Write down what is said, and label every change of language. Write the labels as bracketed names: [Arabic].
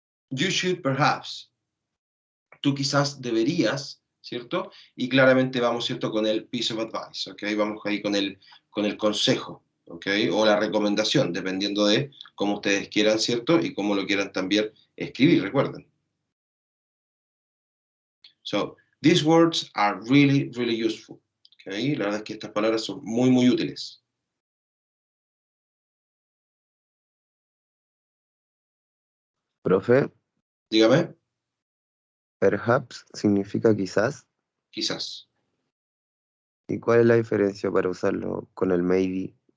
[English] You should perhaps. [Spanish] Tú quizás deberías, ¿cierto? Y claramente vamos, ¿cierto? Con el [English] piece of advice, [Spanish] ¿ok? Vamos ahí con el consejo, ¿ok? O la recomendación, dependiendo de cómo ustedes quieran, ¿cierto? Y cómo lo quieran también escribir, recuerden. [English] So, these words are really, really useful, ¿ok? [Spanish] La verdad es que estas palabras son muy, muy útiles. Profe, Dígame, perhaps significa quizás. quizás. ¿Y cuál es la diferencia para usarlo con el maybe?